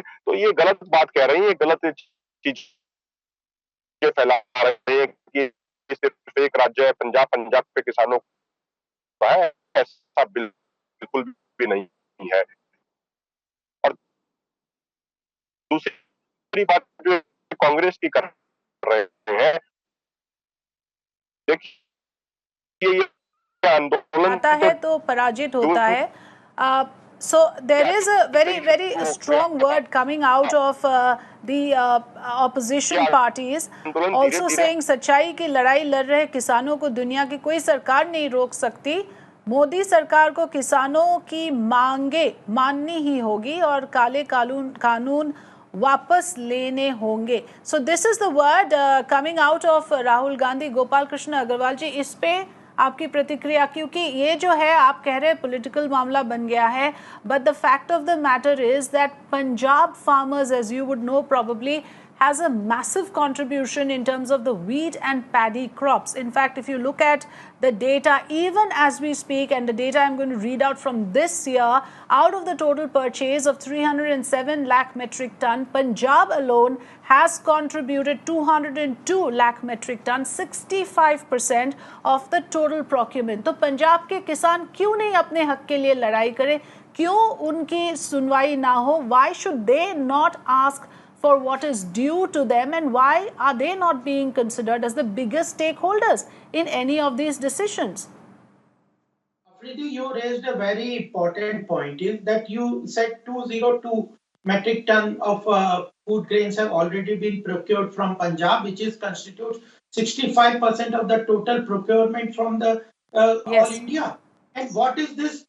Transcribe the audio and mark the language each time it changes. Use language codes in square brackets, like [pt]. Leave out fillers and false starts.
[hi] तो ये गलत बात कह रहे हैं, ये गलत चीज फैला रहे हैं कि सिर्फ एक राज्य है पंजाब पे किसानों का है, ऐसा बिल्कुल भी नहीं है. और दूसरी बात जो कांग्रेस की कर रहे हैं, देखिए ये आंदोलन आता है तो पराजित होता है. [en] So there is a very strong word coming out of the opposition parties also saying [hi] सच्चाई की लड़ाई लड़ रहे किसानों को दुनिया की कोई सरकार नहीं रोक सकती. मोदी सरकार को किसानों की मांगे माननी ही होगी और काले कानून वापस लेने होंगे. [en] So this is the word coming out of Rahul Gandhi. [hi] Gopal Krishna Agarwal जी, इस पे आपकी प्रतिक्रिया, क्योंकि ये जो है आप कह रहे हैं पॉलिटिकल मामला बन गया है, [en] But the fact of the matter is that Punjab farmers, as you would know probably, has a massive contribution in terms of the wheat and paddy crops. In fact, if you look at the data, even as we speak, and the data I'm going to read out from this year, out of the total purchase of 307 lakh metric ton, Punjab alone has contributed 202 lakh metric ton, 65% of the total procurement. [hi] तो पंजाब के किसान क्यों नहीं अपने हक के लिए लड़ाई करें? क्यों उनकी सुनवाई ना हो? [en] Why should they not ask for what is due to them, and why are they not being considered as the biggest stakeholders in any of these decisions? Afridi, you raised a very important point, is that you said 202 metric ton of food grains have already been procured from Punjab, which is constitutes 65% of the total procurement from the all India. And what is this?